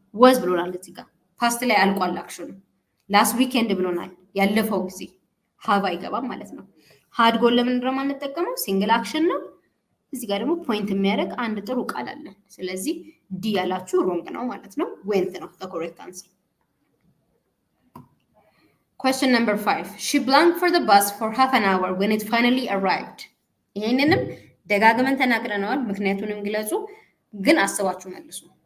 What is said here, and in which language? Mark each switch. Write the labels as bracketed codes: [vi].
[am] ወዝ ብሎናል እዚህ ጋር ፓስት ላይ አልቋል አክሽኑ። ላስት ዊኬንድ ብሎናል፣ ያለፈው ጊዜ። ሃቭ አይገባም ማለት ነው። ሃድ ጎን ለምንድነው የማንጠቀመው? ሲንግል አክሽን ነው። እዚህ ጋር ደግሞ ፖይንት የሚያደርግ አንድ ጥሩ ቃል አለን። ስለዚህ ዲ ያላችሁ ሮንግ ነው ማለት ነው። ዌንት ነው ኮሬክት አንሰር። Question number 5. [en] She blanked for the bus for half an hour when it finally arrived. [am] ይሄንንም ደጋግመን ተናግረነዋል። ምክንያቱንም ግለጹ፣ ግን አስባችሁ መልሱ።